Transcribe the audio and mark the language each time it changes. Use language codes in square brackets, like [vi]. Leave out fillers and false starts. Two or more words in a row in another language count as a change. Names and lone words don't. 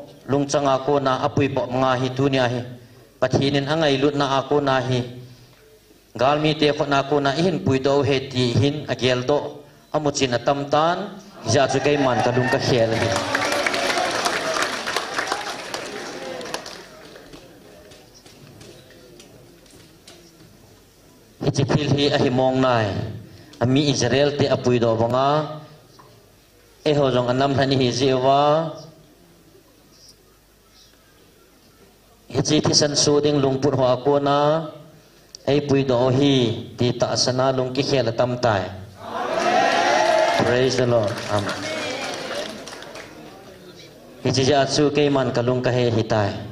[tcz] lungchanga ko na apui po nga hi tunia hi pathinin angai lut na ako na hi galmi te kho na ko na hin pui do he ti hin agel do amuchin atam tan ja chu kai man ka dung ka khel hi Ichikil hi ahimong nai ami Israel te apui do banga e ho jong anam thani hi jewa hichi thisan su ding lungpur ho ako na ai pui do hi ti ta sana lung ki khela tam tai [en] praise the Lord amen [tcz] hichi ja chu ke man kalung ka he hitai